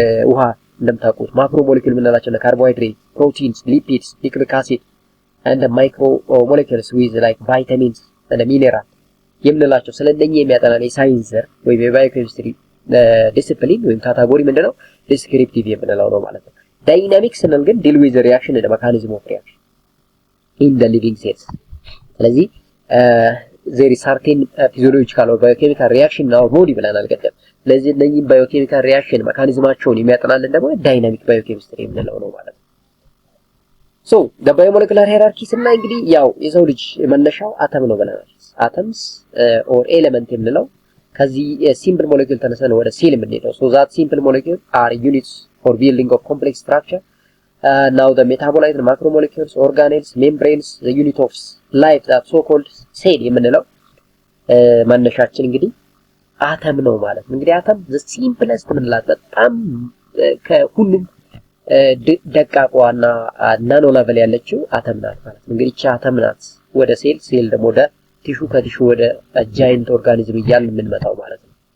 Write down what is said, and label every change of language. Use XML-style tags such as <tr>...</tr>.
<am>ውሃ እንደምታውቁት ማክሮ ሞለኪውል የምንላቸው ለካርቦሃይድሬት፣ ፕሮቲንስ፣ ሊፒድስ፣ ኒክሊክ አሲድ</am> <en>and the micro molecules with like vitamins and mineral</en> <am>የምንላቸው ስለነኚህ የሚያጠናን የሳይንስ ዘር ወይም የባዮኬሚስትሪ ዲሲፕሊን ወይም ካታጎሪ ምንድነው? ዲስክሪፕቲቭ የምንለው ነው ማለት ነው። ዳይናሚክስ ስንል ግን ዲል ዊዝ ሪአክሽን</am> <en>and mechanism of reaction in the living cells።</en> <am>ስለዚህ</am> <en>there is certain physiological or biochemical reaction in our body</en> <am>ብለናል ቀደም። ስለዚህ እነኚህ</am> <en>biochemical reaction</en> <am>መካኒዝማቸውን የሚያጠናልን ደግሞ</am> <en>dynamic biochemistry የምንለው ነው ማለት ነው። so the biomolecular hierarchy</en> <am>ስናይ እንግዲህ ያው የሰው ልጅ መነሻው አተም ነው ብለናል።</am> <en>atoms or element የምንለው</en> <am>ከዚህ</am> <en>simple molecule</en> <am>ተነስተን ወደ ሴል የምንሄደው</am> <en>so that simple molecule are units for building of complex structure. Now the metabolite, the macromolecules, organelles, membranes, the unit of life that so called cell</en> <am>የምንለው መነሻችን እንግዲህ አተም ነው ማለት ነው። እንግዲህ አተም the simplest ምንላት በጣም ከሁሉም ደቃቋና ናኖ ሌቨል ያለችው አተም ናት ማለት ነው። እንግዲህ አተም ናት ወደ ሴል፣ ሴል ደግሞ ወደ ቲሹ፣ ከቲሹ ወደ ጃይንት ኦርጋኒዝም እያልን የምንመጣው ማለት ነው።</am>